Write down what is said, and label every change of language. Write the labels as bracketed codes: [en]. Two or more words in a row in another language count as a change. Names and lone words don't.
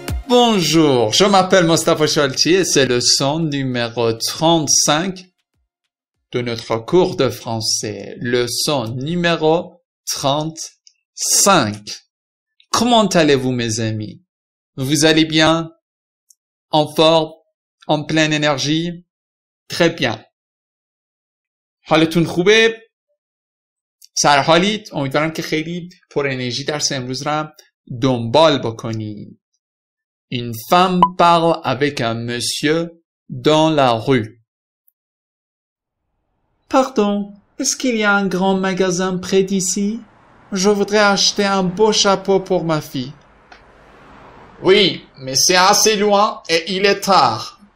[fr] Bonjour, je m'appelle Mostafa Chalti et c'est le leçon numéro 35 de notre cours de français. Leçon numéro 35. Comment allez-vous mes amis? Vous allez bien? En forme? En pleine énergie? Très bien. [fa] حالتون خوبه؟ سرحالید؟ امیدوارم که خیلی پر انرژی درس امروز رو دنبال بکنید. [fr] Une femme parle avec un monsieur dans la rue. Pardon, est-ce qu'il y a un grand magasin près d'ici? Je voudrais acheter un beau chapeau pour ma fille. Oui, mais c'est assez loin et il est tard.